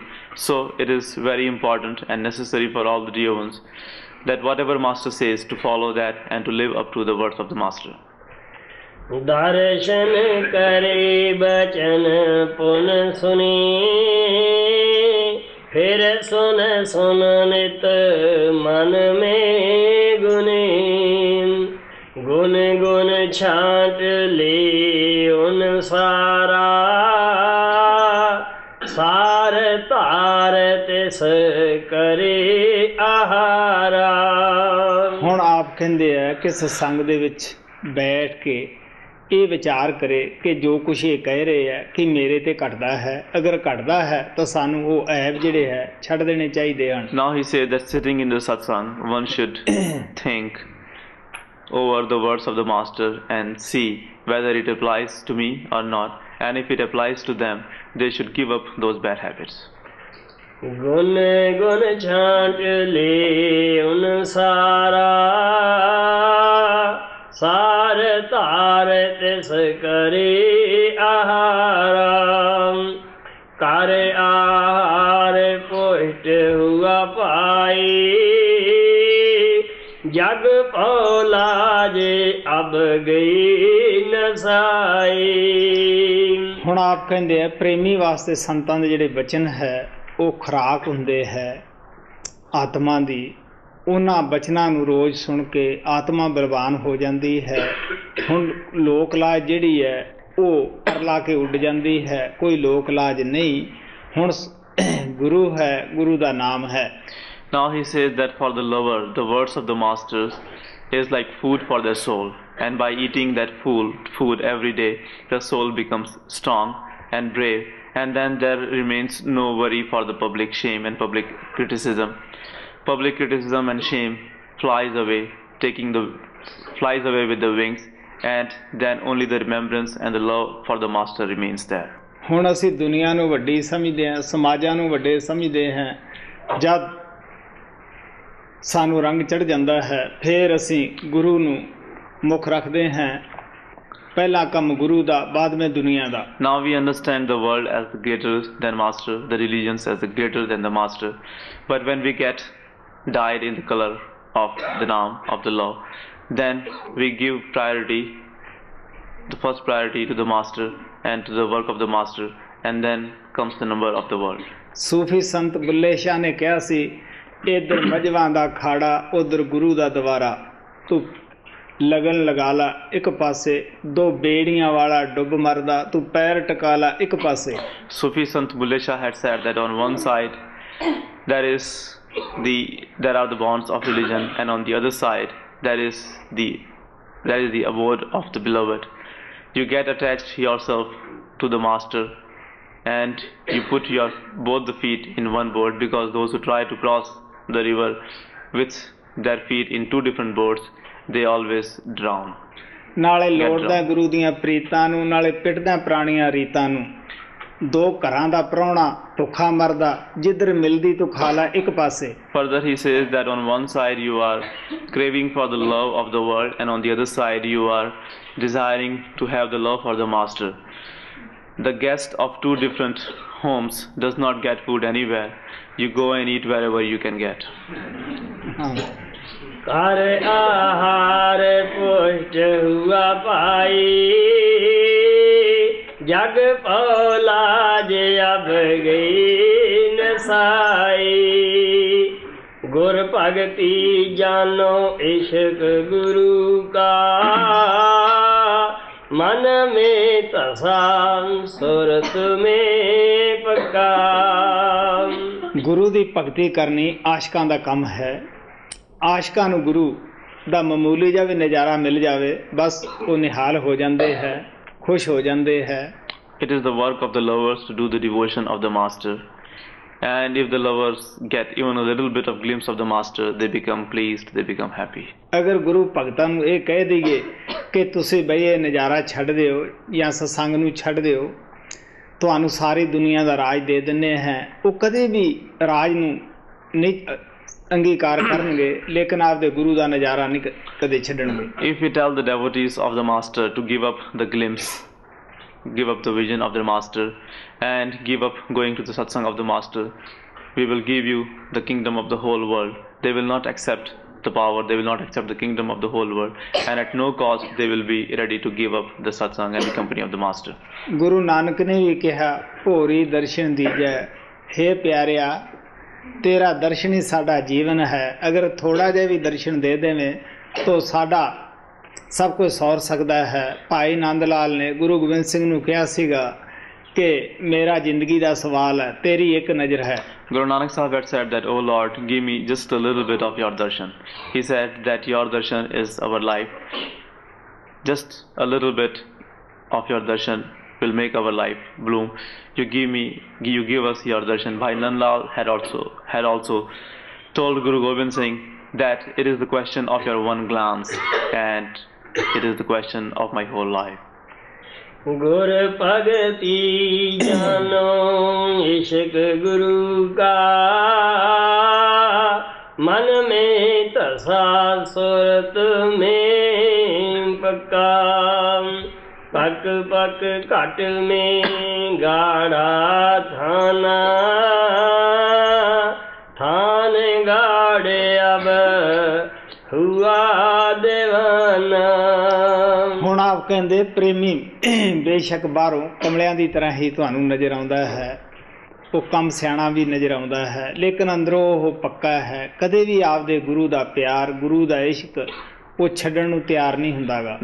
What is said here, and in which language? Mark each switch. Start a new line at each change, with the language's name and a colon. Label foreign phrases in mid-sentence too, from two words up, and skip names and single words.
English: So it is very important and necessary for all the dear ones that whatever Master says, to follow that and to live up to the words of the Master.
Hindi: दर्शन करे बचन पुन सुने, फिर सुन सुन नित मन में गुने। गुन गुन छाट ले उन सारा, सार तार तिस करे आहारा।
Punjabi: ਹੁਣ ਆਪ ਕਹਿੰਦੇ ਆ ਕਿ ਸਤਸੰਗ ਦੇ ਵਿੱਚ ਬੈਠ ਕੇ ਇਹ ਵਿਚਾਰ ਕਰੇ ਕਿ ਜੋ ਕੁਛ ਇਹ ਕਹਿ ਰਹੇ ਹੈ ਕਿ ਮੇਰੇ ਤੇ ਘਟਦਾ ਹੈ, ਅਗਰ ਘਟਦਾ ਹੈ ਤਾਂ ਸਾਨੂੰ ਉਹ ਐਬ ਜਿਹੜੇ ਹੈ ਛੱਡ ਦੇਣੇ ਚਾਹੀਦੇ ਹਨ।
English: Now he said that sitting in the satsang, one should think over the words of the Master and see whether it applies to me or not, and if it applies to them, they should give up those bad habits.
Hindi: गुन गुन छाट ले उन सारा, सार तार तिस करे आहारा। कर आहार पुष्ट हुआ पाए, जग पौलाजे अब गई नसाई।
Punjabi: ਹੁਣ ਆਪ ਕਹਿੰਦੇ ਆ ਪ੍ਰੇਮੀ ਵਾਸਤੇ ਸੰਤਾਂ ਦੇ ਜਿਹੜੇ ਬਚਨ ਹੈ ਉਹ ਖੁਰਾਕ ਹੁੰਦੇ ਹੈ ਆਤਮਾ ਦੀ, ਉਹਨਾਂ ਬਚਨਾਂ ਨੂੰ ਰੋਜ਼ ਸੁਣ ਕੇ ਆਤਮਾ ਬਲਵਾਨ ਹੋ ਜਾਂਦੀ ਹੈ। ਹੁਣ ਲੋਕ ਲਾਜ ਜਿਹੜੀ ਹੈ ਉਹ ਪਰ ਲਾ ਕੇ ਉੱਡ ਜਾਂਦੀ ਹੈ, ਕੋਈ ਲੋਕ ਲਾਜ ਨਹੀਂ। ਹੁਣ ਗੁਰੂ ਹੈ, ਗੁਰੂ ਦਾ ਨਾਮ ਹੈ।
English: Now he says that for the lover, the words of the masters is like food for their soul, and by eating that food every day, the soul becomes strong and brave, and then there remains no worry for the public shame and public criticism. Public criticism and shame flies away with the wings, and then only the remembrance and the love for the master remains there.
Punjabi: ਹੁਣ ਅਸੀਂ ਦੁਨੀਆ ਨੂੰ ਵੱਡੀ ਸਮਝਦੇ ਹਾਂ, ਸਮਾਜਾਂ ਨੂੰ ਵੱਡੇ ਸਮਝਦੇ ਹਾਂ। ਜਦ ਸਾਨੂੰ ਰੰਗ ਚੜ੍ਹ ਜਾਂਦਾ ਹੈ ਫਿਰ ਅਸੀਂ ਗੁਰੂ ਨੂੰ ਮੁੱਖ ਰੱਖਦੇ ਹਾਂ। ਪਹਿਲਾ ਕੰਮ ਗੁਰੂ ਦਾ, ਬਾਅਦ ਵਿੱਚ ਦੁਨੀਆ ਦਾ।
English: Now we understand the world as greater than master, the religions as greater than the master. But when we get dyed in the color of the Naam, of the law, then we give the first priority to the master and to the work of the master, and then comes the number of the world.
Punjabi: ਸੂਫੀ ਸੰਤ ਬੁੱਲੇ ਸ਼ਾਹ ਨੇ ਕਿਹਾ ਸੀ, ਇੱਧਰ ਮਜਵਾਂ ਦਾ ਖਾੜਾ, ਉੱਧਰ ਗੁਰੂ ਦਾ ਦਵਾਰਾ, ਤੂੰ ਲਗਨ ਲਗਾ ਲਾ ਇੱਕ ਪਾਸੇ, ਦੋ ਬੇੜੀਆਂ ਵਾਲਾ ਡੁੱਬ ਮਰਦਾ, ਤੂੰ ਪੈਰ ਟਕਾ ਲਾ ਇੱਕ ਪਾਸੇ।
English: Sufi Sant Bulle Shah had said that on one side there are the bonds of religion, and on the other side there is the abode of the beloved. You get attached yourself to the master, and you put both the feet in one boat, because those who try to cross the river with their feet in two different boats, they always drown.
Punjabi: ਨਾਲੇ ਲੋੜਦਾ ਗੁਰੂ ਦੀਆਂ ਪ੍ਰੀਤਾਂ ਨੂੰ, ਨਾਲੇ ਪਿੱਟਦਾ ਪੁਰਾਣੀਆਂ ਰੀਤਾਂ ਨੂੰ। ਦੋ ਘਰਾਂ ਦਾ ਪ੍ਰਾਹੁਣਾ ਭੁੱਖਾ ਮਰਦਾ, ਜਿੱਧਰ ਮਿਲਦੀ ਤੂੰ ਖਾ ਲੈ ਇੱਕ ਪਾਸੇ।
English: Further he says that on one side you are craving for the love of the world, and on the other side you are desiring to have the love for the master. The guest of two different homes does not get food anywhere. You go and eat wherever you can get.
Hindi: कर आहार पुष्ट हुआ पाई, जग पौलाज अब गई नसाई। गुर भगति जानो इश्क गुरु का, मन में तसा सुरत में पक्का।
Punjabi: ਗੁਰੂ ਦੀ ਭਗਤੀ ਕਰਨੀ ਆਸ਼ਕਾਂ ਦਾ ਕੰਮ ਹੈ। ਆਸ਼ਕਾਂ ਨੂੰ ਗੁਰੂ ਦਾ ਮਾਮੂਲੀ ਜਿਹਾ ਵੀ ਨਜ਼ਾਰਾ ਮਿਲ ਜਾਵੇ, ਬਸ ਉਹ ਨਿਹਾਲ ਹੋ ਜਾਂਦੇ ਹੈ, ਖੁਸ਼ ਹੋ ਜਾਂਦੇ ਹੈ।
English: It is the work of the lovers to do the devotion of the master, and if the lovers get even a little bit of glimpse of the master, they become pleased, they become happy.
Punjabi: ਅਗਰ ਗੁਰੂ ਭਗਤਾਂ ਨੂੰ ਇਹ ਕਹਿ ਦਈਏ ਕਿ ਤੁਸੀਂ ਬਈ ਇਹ ਨਜ਼ਾਰਾ ਛੱਡ ਦਿਓ ਜਾਂ ਸਤਸੰਗ ਨੂੰ ਛੱਡ ਦਿਓ, ਤੁਹਾਨੂੰ ਸਾਰੀ ਦੁਨੀਆ ਦਾ ਰਾਜ ਦੇ ਦਿੰਦੇ ਹਾਂ, ਉਹ ਕਦੇ ਵੀ ਰਾਜ ਨੂੰ ਨਹੀਂ ਅੰਗੀਕਾਰ ਕਰਨਗੇ, ਲੇਕਿਨ ਆਪਦੇ ਗੁਰੂ ਦਾ ਨਜ਼ਾਰਾ ਨਹੀਂ ਕਦੇ ਛੱਡਣਗੇ।
English: If we tell the devotees of the master to give up the glimpse, give up the vision of their master, and give up going to the satsang of the master, we will give you the kingdom of the whole world. They will not accept the power, they will not accept the kingdom of the whole world, and at no cost they will be ready to give up the satsang and the company of the master.
Punjabi: ਗੁਰੂ ਨਾਨਕ ਨੇ ਵੀ ਕਿਹਾ, ਭੋਰੀ ਦਰਸ਼ਨ ਦੀਜੈ, ਹੇ ਪਿਆਰਿਆ ਤੇਰਾ ਦਰਸ਼ਨ ਹੀ ਸਾਡਾ ਜੀਵਨ ਹੈ। ਅਗਰ ਥੋੜਾ ਜਿਹਾ ਵੀ ਦਰਸ਼ਨ ਦੇ ਦੇਵੇਂ ਤਾਂ ਸਾਡਾ ਸਭ ਕੁਝ ਸੌਰ ਸਕਦਾ ਹੈ। ਭਾਈ ਨੰਦ ਲਾਲ ਨੇ ਗੁਰੂ ਗੋਬਿੰਦ ਸਿੰਘ ਨੂੰ ਕਿਹਾ ਸੀਗਾ ਕਿ ਮੇਰਾ ਜ਼ਿੰਦਗੀ ਦਾ ਸਵਾਲ ਹੈ, ਤੇਰੀ ਇੱਕ ਨਜ਼ਰ ਹੈ।
English: Guru Nanak Sahib had said that, "Oh Lord, give me just a little bit of your darshan." He said that your darshan is our life. Just a little bit of your darshan will make our life bloom. You give us your darshan. Bhai Nandlal had also told Guru Gobind Singh that it is the question of your one glance, and it is the question of my whole life.
Hindi: गुर भगति जानो इश्क गुरु का, मन में तसा सुरत में पक्का। पक पक घट में गाढ़ा थाना, थान गाढ़े अब हुआ दीवाना।
Punjabi: ਹੁਣ ਆਪ ਕਹਿੰਦੇ ਪ੍ਰੇਮੀ ਬੇਸ਼ੱਕ ਬਾਹਰੋਂ ਕਮਲਿਆਂ ਦੀ ਤਰ੍ਹਾਂ ਹੀ ਤੁਹਾਨੂੰ ਨਜ਼ਰ ਆਉਂਦਾ ਹੈ, ਉਹ ਕੰਮ ਸਿਆਣਾ ਵੀ ਨਜ਼ਰ ਆਉਂਦਾ ਹੈ, ਲੇਕਿਨ ਅੰਦਰੋਂ ਉਹ ਪੱਕਾ ਹੈ, ਕਦੇ ਵੀ ਆਪਦੇ ਗੁਰੂ ਦਾ ਪਿਆਰ, ਗੁਰੂ ਦਾ ਇਸ਼ਕ ਉਹ ਛੱਡਣ ਨੂੰ ਤਿਆਰ ਨਹੀਂ ਹੁੰਦਾਗਾ।